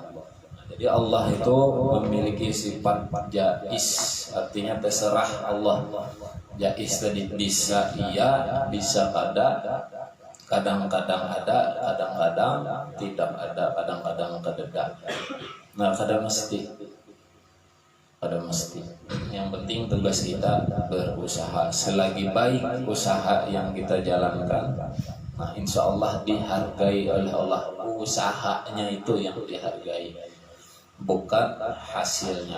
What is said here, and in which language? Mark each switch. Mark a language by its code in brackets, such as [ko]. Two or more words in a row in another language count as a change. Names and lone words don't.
[id] Jadi Allah itu memiliki sifat jais, artinya terserah Allah. Jais tadi bisa iya, bisa kada, kadang-kadang ada, kadang-kadang tidak ada, kadang-kadang kada. [bjn] Nah, kada mesti. [id] Yang penting tugas kita berusaha. Selagi baik usaha yang kita jalankan, nah [ar] insya Allah [id] dihargai oleh Allah. Usahanya itu yang dihargai. Bukan hasilnya.